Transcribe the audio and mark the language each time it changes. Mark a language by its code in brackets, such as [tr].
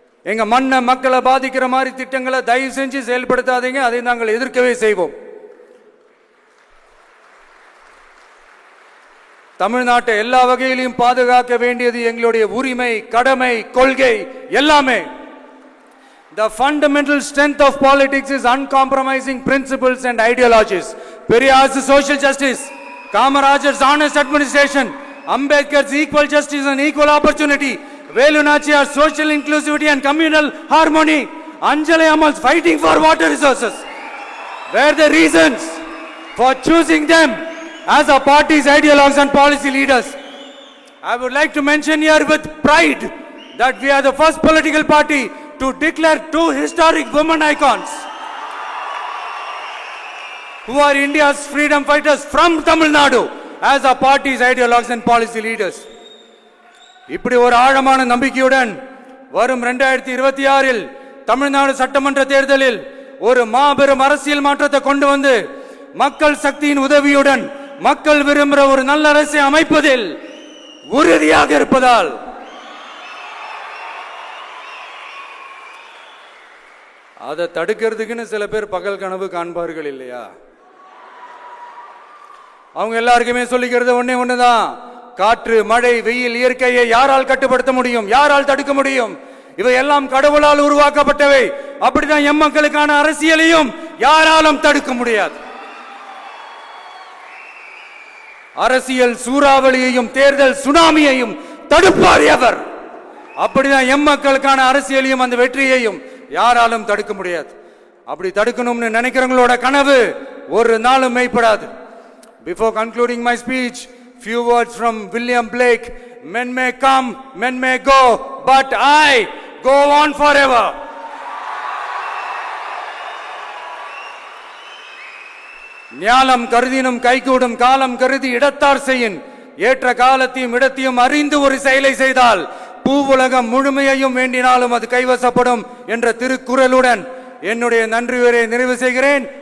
[ta] எங்க மண்ணை, மக்களை பாதிக்கிற மாதிரி திட்டங்களை தயவு செஞ்சு செயல்படுத்தாதீங்க. அதை நாங்கள் எதிர்க்கவே செய்வோம். தமிழ்நாட்டை எல்லா வகையிலும் பாதுகாக்க வேண்டியது எங்களுடைய உரிமை, கடமை, கொள்கை எல்லாமே. [en] The fundamental strength of politics is uncompromising principles and ideologies. Periyar's social justice, Kamaraj's honest administration, Ambedkar's equal justice and equal opportunity, Velu Nachiyar's social inclusivity and communal harmony, Anjali Ammal's fighting for water resources were the reasons for choosing them as our party's ideologues and policy leaders. I would like to mention here with pride that we are the first political party to declare two historic women icons who are India's freedom fighters from Tamil Nadu as our party's ideologues and policy leaders. [ta] இப்படி ஒரு ஆழமான நம்பிக்கையுடன் வரும் 2026இல் தமிழ்நாடு சட்டமன்ற தேர்தலில் ஒரு மாபெரும் அரசியல் மாற்றத்தை கொண்டு வந்து மக்கள் சக்தியின் உதவியுடன் மக்கள் விரும்புகிற ஒரு நல்ல அரசை அமைப்பதில் உறுதியாக இருப்பதால் அதை தடுக்கிறதுக்குன்னு சில பேர் பகல் கனவு காண்பார்கள் இல்லையா? அவங்க எல்லாருக்குமே சொல்லிக்கிறது ஒண்ணுதான், காற்று மழை வெயில் இயற்கையை யாரால் கட்டுப்படுத்த முடியும், யாரால் தடுக்க முடியும்? இவை எல்லாம் கடவுளால் உருவாக்கப்பட்டவை. அப்படிதான் எம் மக்களுக்கான அரசியலையும் யாராலும் தடுக்க முடியாது. அரசியல் சூறாவளியையும் தேர்தல் சுனாமியையும் தடுப்பார் எவர். அப்படிதான் எம் மக்களுக்கான அரசியலையும் அந்த வெற்றியையும் யாராலும் தடுக்க முடியாது. அப்படி தடுக்கணும்னு நினைக்கிறவங்களோட கனவு ஒரு நாளும் மெய்ப்படாது. [en] Before concluding my speech, few words from William Blake. Men may come, men may go, but I go on forever. [ta] ஞாலம் கருதினும் கைகூடும் காலம் கருதி இடத்தார் செய்யின் ஏற்ற காலத்தையும் இடத்தையும் அறிந்து ஒரு செயலை செய்தால் பூவுலகம் முழுமையையும் வேண்டினாலும் அது கைவசப்படும் என்ற திருக்குறளுடன் என்னுடைய நன்றி உரையை நிறைவு செய்கிறேன்.